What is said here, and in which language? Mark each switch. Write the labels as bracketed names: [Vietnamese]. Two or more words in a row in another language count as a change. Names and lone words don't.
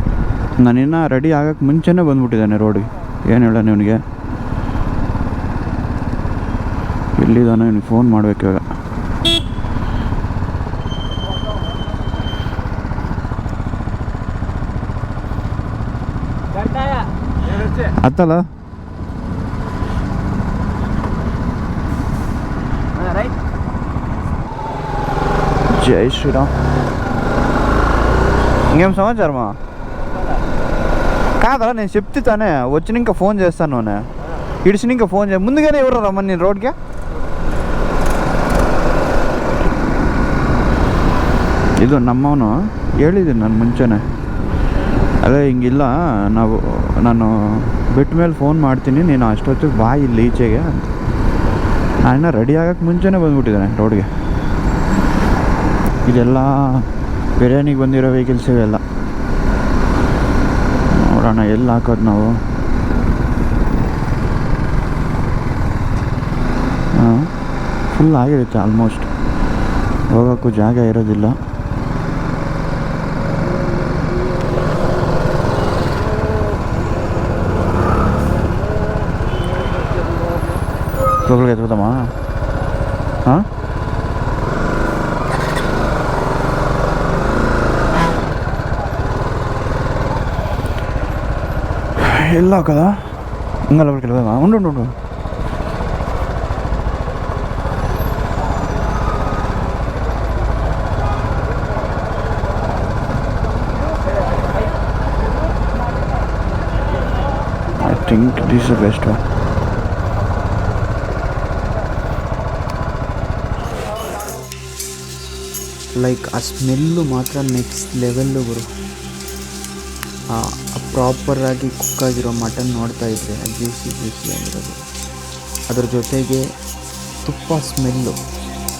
[Kannada] ನಾನಿನ್ನು ರೆಡಿ ಆಗೋಕ್ಕೆ ಮುಂಚೆನೇ ಬಂದ್ಬಿಟ್ಟಿದ್ದಾನೆ ರೋಡಿಗೆ. ಏನು ಹೇಳ ಇವನಿಗೆ, ಎಲ್ಲಿದ್ದಾನೆ ಇವನಿಗೆ ಫೋನ್ ಮಾಡಬೇಕು ಇವಾಗ. [Telugu] ಅತ್ತಲ್ಲ జై శ్రీరామ్. ఇంకేం సమాచారమా? కాదా నేను చెప్తానే, వచ్చిన ఇంకా ఫోన్ చేస్తాను. ఇడిచిన ఇంకా ఫోన్ ముందుగానే ఎవరు రమ్మని నేను రోడ్కి. [Kannada] ಇದು ನಮ್ಮವನು ಹೇಳಿದ್ದೀನಿ ನಾನು ಮುಂಚೆನೇ. ಅದೇ ಹಿಂಗಿಲ್ಲ, ನಾನು ಬಿಟ್ಟ ಮೇಲೆ ಫೋನ್ ಮಾಡ್ತೀನಿ, ನೀನು ಅಷ್ಟೊತ್ತಿಗೆ ಬಾ ಇಲ್ಲಿ ಈಚೆಗೆ ಅಂತ. ನಾನು ರೆಡಿ ಆಗೋಕ್ಕೆ ಮುಂಚೆನೇ ಬಂದುಬಿಟ್ಟಿದ್ದಾನೆ ರೋಡ್ಗೆ. ಇದೆಲ್ಲ ಬಿರಿಯಾನಿಗೆ ಬಂದಿರೋ ವೆಹಿಕಲ್ಸ್ ಇವೆಲ್ಲ. ನೋಡೋಣ ಎಲ್ಲಿ ಹಾಕೋದು ನಾವು. ಫುಲ್ ಆಗಿರುತ್ತೆ ಆಲ್ಮೋಸ್ಟ್, ಹೋಗೋಕ್ಕೂ ಜಾಗ ಇರೋದಿಲ್ಲ. [Telugu] లోపలికి ఎత్తుకుతామా? వెళ్ళావు కదా, ఇంకా లోపలికి వెళ్దామా? ఉండు. [English] I think this is the best one. [Kannada] ಲೈಕ್ ಆ ಸ್ಮೆಲ್ಲು ಮಾತ್ರ [English] next level [Kannada] ಗುರು. ಪ್ರಾಪರಾಗಿ ಕುಕ್ಕಾಗಿರೋ ಮಟನ್ ನೋಡ್ತಾಯಿದ್ರೆ ಜ್ಯೂಸಿ ಆಗಿರೋದು, ಅದ್ರ ಜೊತೆಗೆ ತುಪ್ಪ ಸ್ಮೆಲ್ಲು